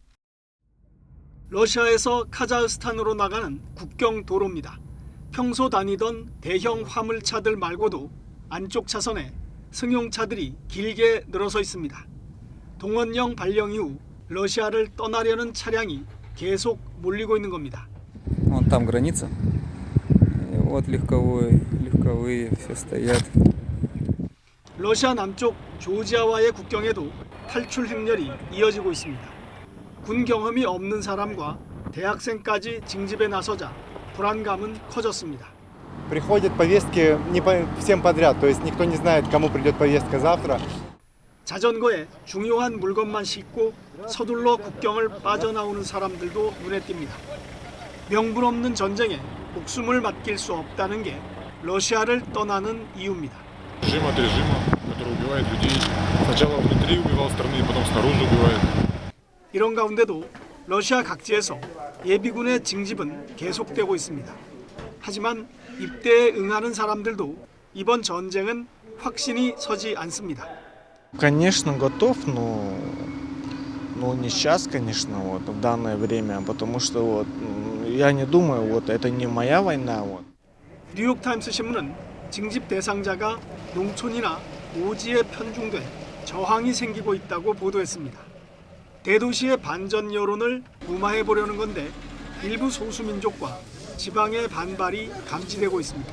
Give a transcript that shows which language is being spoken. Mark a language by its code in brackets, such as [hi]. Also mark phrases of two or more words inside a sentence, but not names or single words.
[ko] 러시아에서 카자흐스탄으로 나가는 국경 도로입니다. 평소 다니던 대형 화물차들 말고도 안쪽 차선에 승용차들이 길게 늘어서 있습니다. 동원령 발령 이후 러시아를 떠나려는 차량이 계속 몰리고 있는 겁니다. [ru] Вон там граница. И вот легковые все стоят. [ko] 러시아 남쪽 조지아와의 국경에도 탈출 행렬이 이어지고 있습니다. 군 경험이 없는 사람과 대학생까지 징집에 나서자 불안감은 커졌습니다. [ru] Приходят повестки не всем подряд, то есть никто не знает, кому придет повестка завтра. [ko] 자전거에 중요한 물건만 싣고 서둘러 국경을 빠져나오는 사람들도 눈에 띕니다. 명분 없는 전쟁에 목숨을 맡길 수 없다는 게 러시아를 떠나는 이유입니다. [ru] Режим от режима, который убивает людей. Сначала внутри убивал страны, потом снаружи убивает. [ko] 이런 가운데도 러시아 각지에서 예비군의 징집은 계속되고 있습니다. 하지만 입대에 응하는 사람들도 이번 전쟁은 확신이 서지 않습니다. [ru] Конечно, готов, но не сейчас, конечно, вот в данное время, потому что вот я не думаю, вот это не моя война, вот. [ko] 뉴욕타임스 신문은 징집 대상자가 농촌이나 오지에 편중돼 저항이 생기고 있다고 보도했습니다. 대도시의 반전 여론을 무마해 보려는 건데 일부 소수민족과 지방의 반발이 감지되고 있습니다.